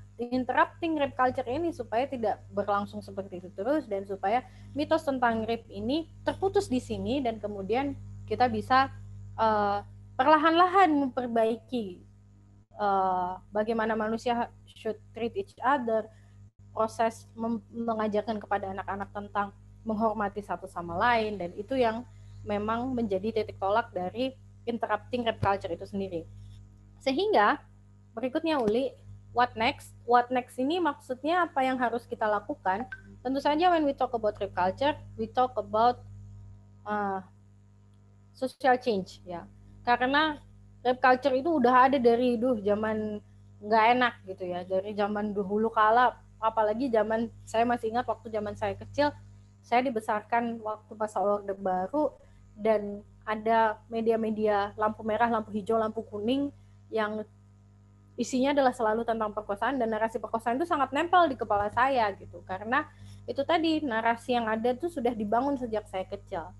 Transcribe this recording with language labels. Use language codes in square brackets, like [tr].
[id] interrupting rape culture ini supaya tidak berlangsung seperti itu terus, dan supaya mitos tentang rape ini terputus di sini, dan kemudian kita bisa perlahan-lahan memperbaiki bagaimana manusia [en] should treat each other, [id] proses mengajarkan kepada anak-anak tentang menghormati satu sama lain, dan itu yang memang menjadi titik tolak dari interrupting rape culture itu sendiri. Sehingga berikutnya Uli, [en] what next? What next [id] ini maksudnya apa yang harus kita lakukan? Tentu saja [en] when we talk about rape culture, we talk about social change ya. [id] Karena rape culture itu udah ada dari zaman nggak enak gitu ya, dari zaman dahulu kala, apalagi zaman saya masih ingat waktu zaman saya kecil, saya dibesarkan waktu masa Orde Baru, dan ada media-media lampu merah, lampu hijau, lampu kuning yang isinya adalah selalu tentang perkosaan, dan narasi perkosaan itu sangat nempel di kepala saya gitu, karena itu tadi narasi yang ada tuh sudah dibangun sejak saya kecil.